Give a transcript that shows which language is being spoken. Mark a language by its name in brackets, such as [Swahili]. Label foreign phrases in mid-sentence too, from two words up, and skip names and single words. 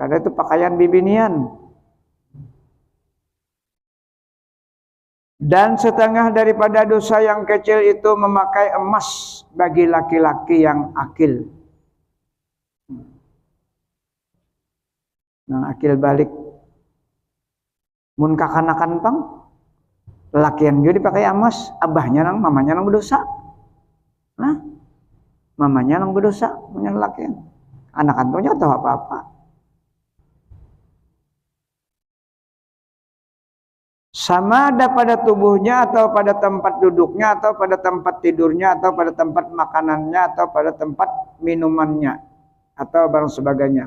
[Banjar] Karena itu pakaian bibinian. [Malay] Dan setengah daripada dosa yang kecil itu memakai emas bagi laki-laki yang akil. [Banjar] Nah, akil balik. Mun kakanakan pang, lelakian juga dipakai emas, abahnya nang, mamanya nang berdosa. Nah, mamanya nang berdosa, punya lelakian. Anak antunya tahu apa-apa. [Malay] Sama ada pada tubuhnya atau pada tempat duduknya atau pada tempat tidurnya atau pada tempat makanannya atau pada tempat minumannya atau barang sebagainya.